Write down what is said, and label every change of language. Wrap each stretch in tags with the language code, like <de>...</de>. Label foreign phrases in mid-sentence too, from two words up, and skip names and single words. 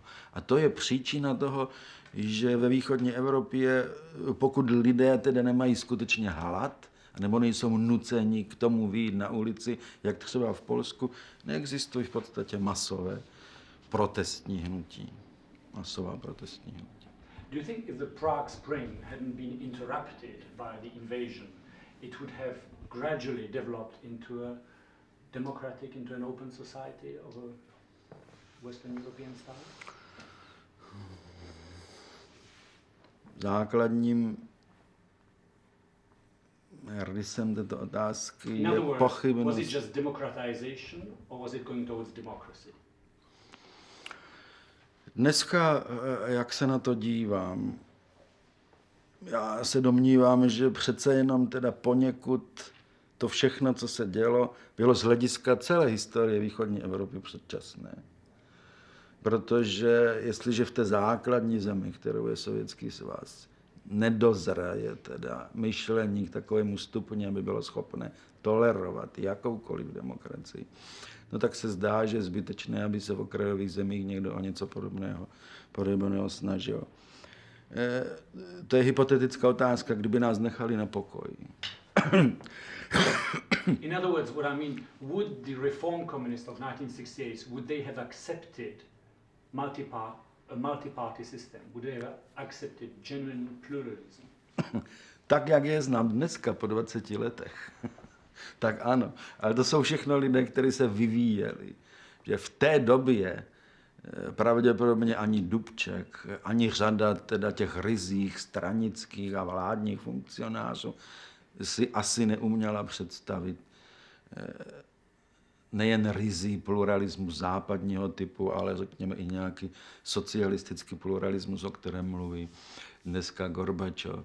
<cs>A to je příčina toho, že ve východní Evropě, pokud lidé tedy nemají skutečně hlad, nebo nejsou nuceni k tomu vyjít na ulici, jak třeba v Polsku, neexistují v podstatě masové protestní hnutí. Masová protestní hnutí.</cs> <en>Do you think if the Prague Spring hadn't been interrupted by the invasion, it would have gradually developed into a democratic, into an open society of a Western European style?</en> <cs>Základním rysem této otázky</cs> <en>In</en> <cs>je</cs> <en>other words,</en> <cs>pochybnost.</cs> <en>was it just democratization or was it going towards democracy?</en> <cs>Dneska, jak se na to dívám, já se domnívám, že přece jenom teda poněkud to všechno, co se dělo, bylo z hlediska celé historie východní Evropy předčasné. Protože jestliže v té základní zemi, kterou je Sovětský svaz, nedozraje teda myšlení k takovému stupni, aby bylo schopné tolerovat jakoukoliv demokracii, no tak se zdá, že je zbytečné, aby se v okrajových zemích někdo o něco podobného snažil. To je hypotetická otázka, kdyby nás nechali na pokoji.</cs> <en>In other words, what I mean, would the reform communists of 1968, would they have accepted a multi-party system? Would they have accepted genuine pluralism?</en> <cs>Tak, jak je znám dneska po 20 letech, tak ano. Ale to jsou všechno lidé, kteří se vyvíjeli. Že v té době pravděpodobně ani Dubček, ani řada teda těch ryzích stranických a vládních funkcionářů si asi neuměla představit nejen ryzí pluralismus západního typu, ale řekněme i nějaký socialistický pluralismus, o kterém mluví dneska Gorbačov.</cs>